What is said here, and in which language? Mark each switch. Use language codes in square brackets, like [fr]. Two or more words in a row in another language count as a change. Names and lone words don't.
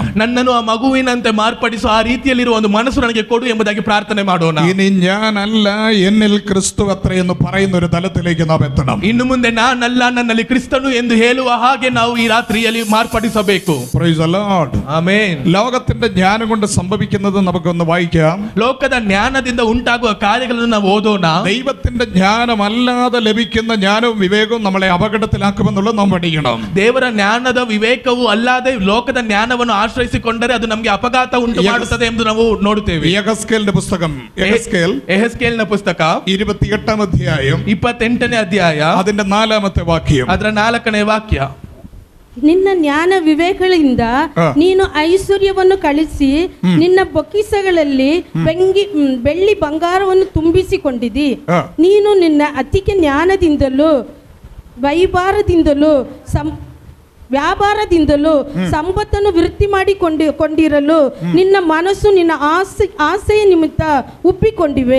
[kn] ನನ್ನನ್ನು ಆ ಮಗುವಿನಂತೆ ಮಾರ್ಪಡಿಸು, ಆ ರೀತಿಯಲ್ಲಿರುವ ಒಂದು ಮನಸ್ಸು ನನಗೆ ಕೊಡು ಎಂಬುದಾಗಿ ಪ್ರಾರ್ಥನೆ ಮಾಡೋಣ. [ml] ഇനി ഞാനല്ല എന്നിൽ ಕ್ರಿಸ್ತು അത്ര എന്ന് പറയുന്ന ഒരു തലത്തിലേക്ക് നാം എത്തണം. [kn] ಇನ್ನು ಮುಂದೆ ನಾನಲ್ಲ ನನ್ನಲ್ಲಿ ಕ್ರಿಸ್ತನು ಎಂದು ಹೇಳುವ ಹಾಗೆ ನಾವು ಈ ರಾತ್ರಿಯಲ್ಲಿ ಮಾರ್ಪಡಿಸಬೇಕು. [en] Praise the Lord. [kn] ಆಮೆನ್. [ml] ലോകത്തിന്റെ ജ്ഞാനം കൊണ്ട് സംഭവിക്കുന്നത് നമുക്കൊന്ന് വായിക്കാം. [kn] ಲೋಕದ ಜ್ಞಾನದಿಂದ ಉಂಟಾಗುವ ಕಾರ್ಯಗಳನ್ನು ನಾವು ಓದೋಣ. [ml] ദൈവത്തിന്റെ ജ്ഞാനമല്ലാതെ ലഭിക്കുന്ന ജ്ഞാനവും വിവേകവും നമ്മളെ അപകടത്തിലാക്കുമെന്നുള്ളത് നാം പഠിക്കണം. [kn] ದೇವರ ಜ್ಞಾನದ ವಿವೇಕವು ಅಲ್ಲದೆ ಲೋಕದ ಜ್ಞಾನವನ್ನು ಆಶ್ರಯಿಸಿಕೊಂಡರೆ ಅದು ನಮಗೆ ಅಪಘಾತ ಉಂಟು ಮಾಡುತ್ತದೆ ಎಂದು ನಾವು ನೋಡುತ್ತೇವೆ. [ml] യെഹെസ്കേലിന്റെ പുസ്തകം, [kn] ಯೆಹೆಸ್ಕೇಲನ ಪುಸ್ತಕ [ml] 28-ാം അധ്യായം [kn] 28ನೇ ಅಧ್ಯಾಯ [ml] അതിന്റെ 4ാമത്തെ വാക്യം, [kn] ಅದರ 4ನೇ ವಾಕ್ಯ. ನಿನ್ನ ಜ್ಞಾನ ವಿವೇಕಗಳಿಂದ ನೀನು ಐಶ್ವರ್ಯವನ್ನು ಕಳಿಸಿ ನಿನ್ನ ಬೊಕ್ಕಿಸಗಳಲ್ಲಿ ಬೆಳ್ಳಿ ಬಂಗಾರವನ್ನು ತುಂಬಿಸಿಕೊಂಡಿದ್ದಿ. ನೀನು ನಿನ್ನ ಅತಿಗೆ ಜ್ಞಾನದಿಂದಲೂ ವೈಭಾರದಿಂದಲೂ ವ್ಯಾಪಾರದಿಂದಲೂ ಸಂಪತ್ತನ್ನು ವೃತ್ತಿ ಮಾಡಿಕೊಂಡಿರಲು ನಿನ್ನ ಮನಸ್ಸು ನಿನ್ನ ಆಸೆಯ ನಿಮಿತ್ತ ಉಪ್ಪಿಕೊಂಡಿವೆ.